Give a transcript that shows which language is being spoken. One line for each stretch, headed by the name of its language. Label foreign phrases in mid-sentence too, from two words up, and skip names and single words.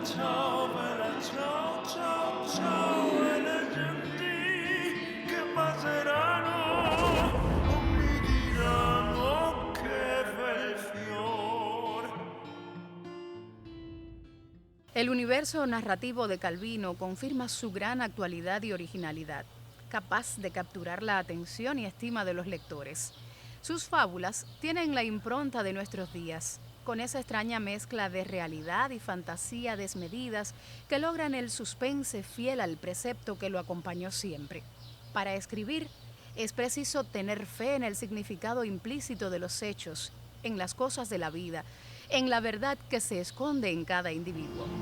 Italian: ciao, vela ciao, ciao, ciao, e le genti che passeranno, non mi diranno che bel fior.
Spanish: El universo narrativo de Calvino confirma su gran actualidad y originalidad. capaz de capturar la atención y estima de los lectores. Sus fábulas tienen la impronta de nuestros días, con esa extraña mezcla de realidad y fantasía desmedidas que logran el suspense fiel al precepto que lo acompañó siempre. Para escribir, es preciso tener fe en el significado implícito de los hechos, en las cosas de la vida, en la verdad que se esconde en cada individuo.